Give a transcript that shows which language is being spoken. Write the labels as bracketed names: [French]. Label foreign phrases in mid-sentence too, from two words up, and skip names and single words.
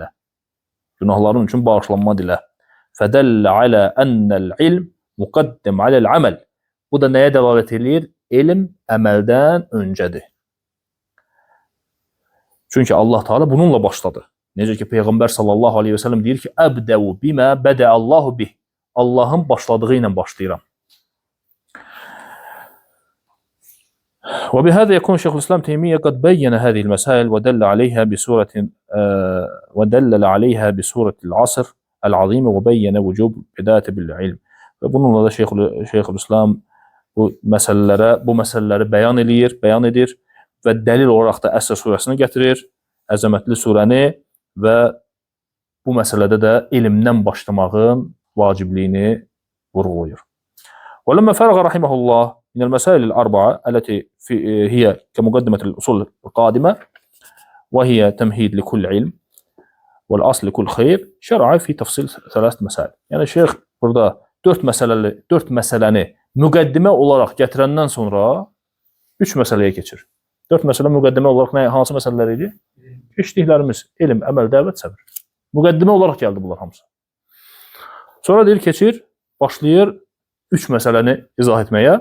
[Azerbaijani] Günahların üçün bağışlanma dilə. [Arabic] فدل على أن العلم مقدم على العمل. [Azerbaijani] Bu da nəyə dəlalət edir? Elm əməldən öncədir. Çünki Allah Teala bununla başladı. Necə ki, Peyğəmbər sallallahu aleyhi və səlləm deyir ki, [Arabic] ابدؤوا بما بدأ الله به. [Azerbaijani] Allahın başladığı ilə başlayıram. [Arabic] وبهذا يكون شيخ الإسلام تيمية قد بين هذه المسائل ودل عليها بسورة العصر العظيمة وبين وجوب بداية بالعلم. [Azerbaijani] Ve bununla da Şeyhülislam bu məsələləri bəyan edir və dəlil olaraq da Əsr surəsini gətirir, əzəmətli surəni və bu məsələdə də elmdən başlamağın vacibliyini vurğulayır. [Arabic] وَلَمَّا فَرَغَ رَحِمَهُ اللّٰهِ مِنَ الْمَسَائِلِ الْأَرْبَعَةِ التي هي كمقدمة الأصول القادمة وهي تمهيد لكل علم والأصل لكل خير شرع في تفصيل ثلاث مسائل. [Azerbaijani] Yəni şeyx burada 4 məsələni müqəddimə olaraq gətirəndən sonra 3 məsələyə keçir. 4 məsələ müqəddimə olaraq hansı məsələlər idi? Keçdiklərimiz elm, əməl, dəvət, səbr. Müqəddimə olaraq gəldi bunlar hamısı. Sonra deyir keçir, başlayır 3 məsələni izah etməyə.